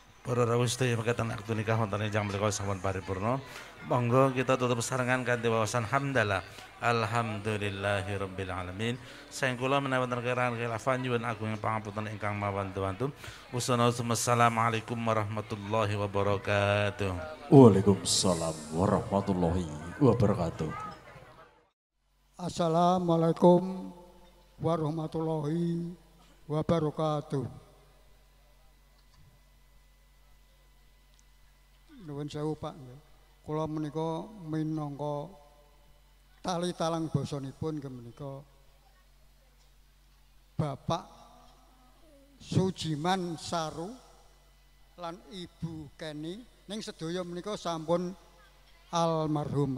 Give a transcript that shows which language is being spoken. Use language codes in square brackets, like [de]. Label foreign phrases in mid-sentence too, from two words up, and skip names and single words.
[jv] Para rawuh sedaya mekaten aktu nikah wonten ing mriku sampun paripurna. Monggo kita tutup sarengan kanthi wawasan hamdalah. [ar] الحمد لله رب العالمين. [jv] Saeng kula menawi wonten kiraan khilafan nyuwun agung pangapunten ingkang mawantu-wantu. [ar] والسلام عليكم ورحمة الله وبركاته. وعليكم السلام ورحمة الله وبركاته. السلام عليكم ورحمة الله وبركاته. [jv] Nuwun sewu Pak, kula menika minangka tali talang basanipun menika Bapak Sujiman Saru lan Ibu Keni ning sedaya menika sampun almarhum.